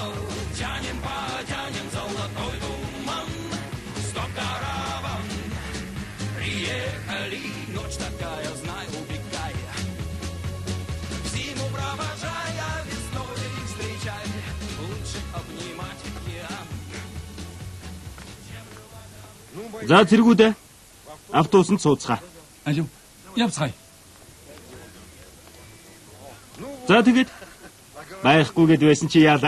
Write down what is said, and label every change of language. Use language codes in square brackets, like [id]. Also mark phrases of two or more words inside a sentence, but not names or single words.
[ru] Потянем золотой туман, стоп караван. Приехали, ночь такая, знай, убегай. Зиму провожая, весной встречай. Лучше обнимать океан. [mn] За зэргүүдээ. Автобусанд сууцгаа. Алив. Явцгаая. За тэгээд байхгүйгээд байсан чи яалаа?